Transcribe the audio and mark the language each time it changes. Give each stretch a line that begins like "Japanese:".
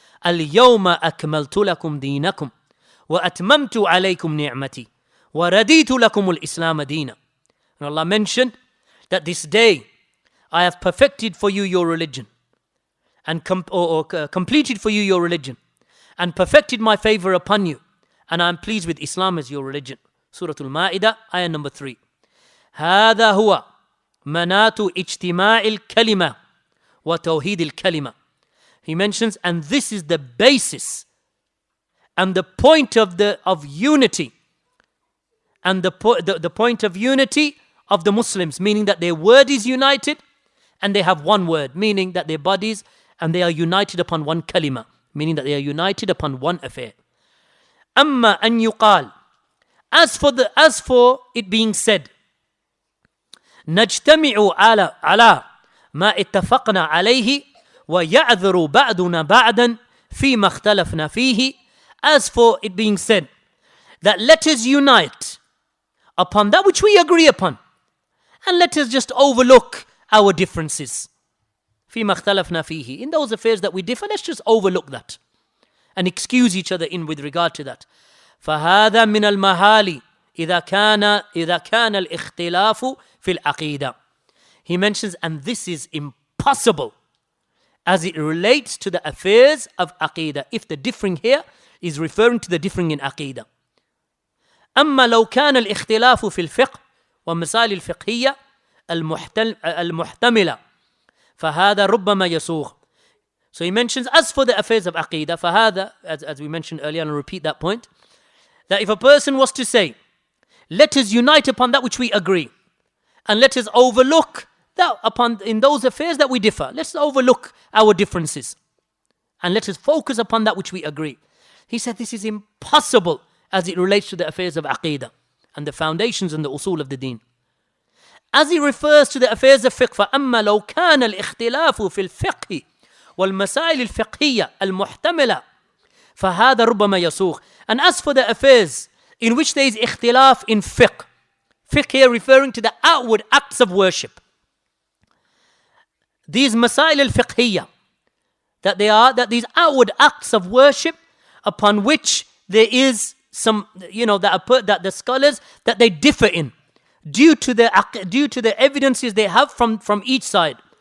Arabic: الْيَوْمَ أَكْمَلْتُ لَكُمْ دِينَكُمْ وَأَتْمَمْتُ عَلَيْكُمْ نِعْمَتِي وَرَدِيتُ لَكُمُ الْإِسْلَامَ دِينًا.
English: And Allah mentioned that this day I have perfected for you your religion, and completed for you your religion, and perfected my favor upon you, and I am pleased with Islam as your religion. Surah Al-Ma'idah, ayah number 3.
Arabic: هذا هو منات اجتماع الكلمة وتوحيد الكلمة.
English: He mentions, and this is the basis and the point of unity, and the point of unity of the Muslims, meaning that their word is united and they have one word, meaning that their bodies and they are united upon one kalima, meaning that they are united upon one affair.
Arabic: أما أن يقال,
English: as for it being said,
Arabic: نجتمع على ما اتفقنا عليه ويعذر بعضنا بعضا فيما اختلفنا فيه.
English: As for it being said that let us unite upon that which we agree upon, and let us just overlook our differences.
Arabic: فيما اختلفنا فيه,
English: in those affairs that we differ, let's just overlook that and excuse each other in with regard to that.
Arabic: فهذا من المحال إذا كان الاختلاف في العقيدة.
English: He mentions, and this is impossible as it relates to the affairs of Aqeedah, if the differing here is referring to the differing in Aqeedah.
Arabic: أما لو كان الاختلاف في الفقه ومسائل الفقهية المحتملة فهذا ربما يسوغ.
English: So he mentions, as for the affairs of Aqeedah, فهذا, as we mentioned earlier, and I'll repeat that point, that if a person was to say, let us unite upon that which we agree, and let us overlook that upon in those affairs that we differ, let's overlook our differences, and let us focus upon that which we agree. He said this is impossible as it relates to the affairs of Aqeedah and the foundations and the usul of the deen. As he refers to the affairs of fiqh,
Arabic: فَأَمَّا لَوْ كَانَ الْإِخْتِلَافُ فِي الْفِقْهِ وَالْمَسَائِلِ الْفِقْهِيَّةِ الْمُحْتَمِلَةِ فَهَذَا رُبَّمَا يَسُوغ.
English: And as for the affairs in which there is ikhtilaf in fiqh, fiqh here referring to the outward acts of worship, these masail al-fiqhiyya, that these outward acts of worship upon which there is some, that the scholars, that they differ in due to the evidences they have from each side.